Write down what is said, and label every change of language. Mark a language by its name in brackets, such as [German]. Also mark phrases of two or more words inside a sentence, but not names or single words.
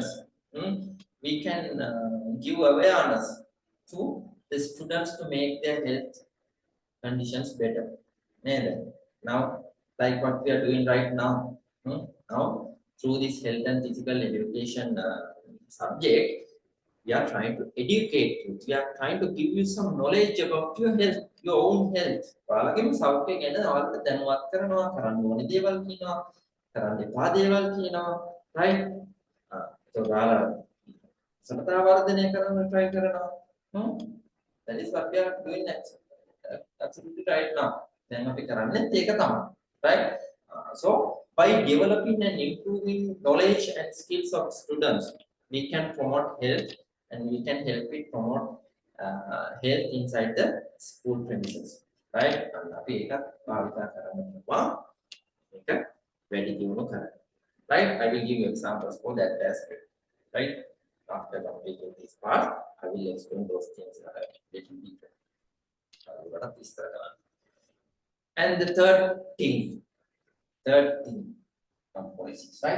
[English] We can give awareness to the students to make their health conditions better. Now, like what we are doing right now, now through this health and physical education subject, we are trying to educate you. We are trying to give you some knowledge about your health, your own health. [Sinhala] ඔයාලගේම සෞඛ්‍යය ගැන ඔයාලට දැනුවත් කරනවා, කරන්න ඕනේ දේවල් කියනවා, කරන්න එපා දේවල් කියනවා, right? So ඔයාලා සතර වර්ධනය කරන්න try කරනවා. [English] That is what we are doing absolutely right now. [Sinhala] දැන් අපි කරන්නේ ඒක තමයි, [English] right? So by developing and improving knowledge and skills of students, we can promote health and we can help it promote health inside the school premises, right? [Sinhala] අපි ඒකත් භාවිත කරන්න පුළුවන්. ඒක වැඩි දියුණු කරන්න. [English] Right? I will give you examples for that aspect. Right? After completing this part, I will explain those things a little deeper. And the third thing from policies, right?